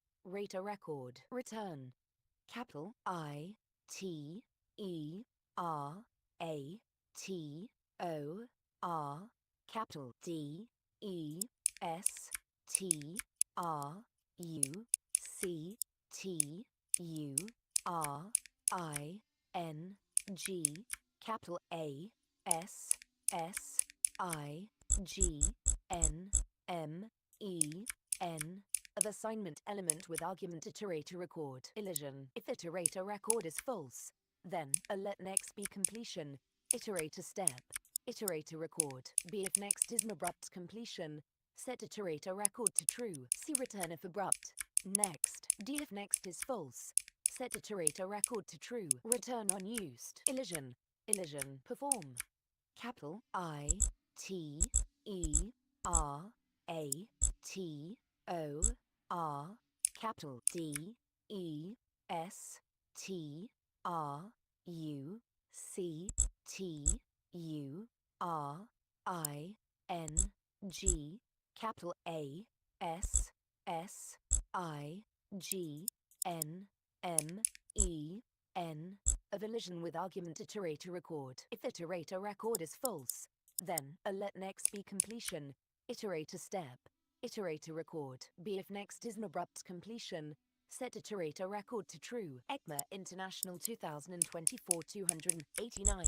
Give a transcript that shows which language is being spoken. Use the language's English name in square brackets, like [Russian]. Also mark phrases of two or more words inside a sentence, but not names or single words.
[English] rate a record. Return. Capital I T E R A T O R, capital D E S T R U C T U R I N G, capital A S S I G N M E N, of assignment element with argument iterator record. Elision. If iterator record is false, then a let next be completion, iterator step, iterator record. B if next is an abrupt completion, set iterator record to true. C return if abrupt. Next. D if next is false, set iterator record to true. Return unused. Elision. Elision. Perform. Capital I T E R A T O R, capital D E S T R U C T U R I N G, capital A S S I G N M E N, of elision with argument iterator record. If iterator record is false, then a let next be completion, iterator step, iterator record. B if next is an abrupt completion, set iterator record to true. ECMA International 2024 289.